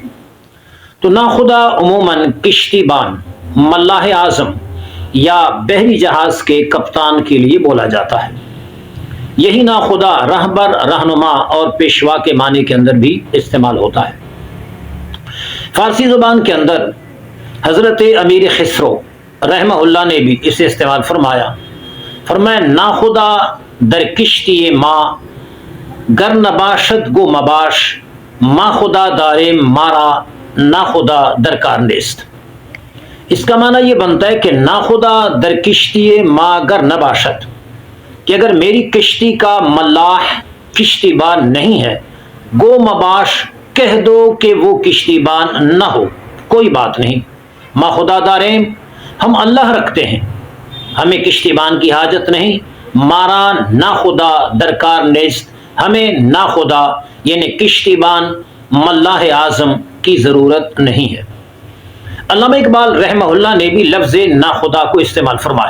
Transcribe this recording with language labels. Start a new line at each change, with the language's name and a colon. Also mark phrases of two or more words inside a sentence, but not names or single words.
Urdu: تو نا خدا عموماً کشتی بان، ملاح اعظم یا بحری جہاز کے کپتان کے لیے بولا جاتا ہے. یہی نا خدا رہبر، رہنما اور پیشوا کے معنی کے اندر بھی استعمال ہوتا ہے. فارسی زبان کے اندر حضرت امیر خسرو رحمہ اللہ نے بھی اسے استعمال فرمایا.
Persian: فرمایا نا خدا در کشتی ما گر نباشد گو مباش، ما خدا داریم مارا نا خدا درکار نیست.
Urdu: اس کا معنی یہ بنتا ہے کہ
Persian: نا خدا در کشتی ما گر نباشد،
Urdu: کہ اگر میری کشتی کا ملاح کشتی بان نہیں ہے،
Persian: گو مباش
Urdu: کہہ دو کہ وہ کشتی بان نہ ہو، کوئی بات نہیں.
Persian: ما خدا داریم،
Urdu: ہم اللہ رکھتے ہیں، ہمیں کشتی بان کی حاجت نہیں.
Persian: مارا نا خدا درکار نیست،
Urdu: ہمیں نا خدا یعنی کشتی بان ملاح اعظم کی ضرورت نہیں ہے. علامہ اقبال رحمہ اللہ نے بھی لفظ نا خدا کو استعمال فرمایا.